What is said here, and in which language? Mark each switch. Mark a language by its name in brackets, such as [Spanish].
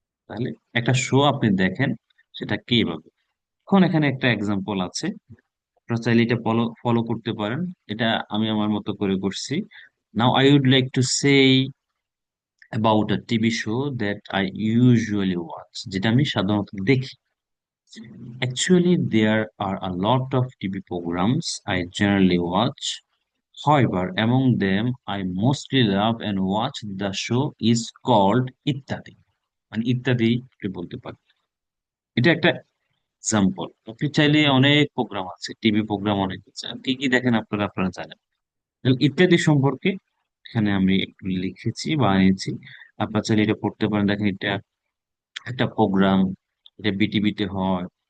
[Bangla] তাহলে একটা শো আপনি দেখেন, সেটা কিভাবে। এখন এখানে একটা এক্সাম্পল আছে, আপনারা চাইলে এটা ফলো ফলো করতে পারেন। এটা আমি আমার মতো করে করছি। [English] now I would like to say about a TV show that I usually watch, [Bangla] যেটা আমি সাধারণত দেখি। [English] Actually, there are a lot of TV programs I generally watch. However, among them, I mostly love and watch the show is called Ityadi. [Bangla] মানে ইত্যাদি আপনি বলতে পারেন। এটা একটা এক্সাম্পল। আপনি চাইলে অনেক প্রোগ্রাম আছে, টিভি প্রোগ্রাম অনেক আছে। আর কি কি দেখেন আপনারা আপনারা জানেন। তাহলে ইত্যাদি সম্পর্কে এখানে আমি একটু লিখেছি বা এনেছি। আপনারা চাইলে এটা পড়তে পারেন। দেখেন, এটা একটা প্রোগ্রাম, এটা বিটিভিতে হয়।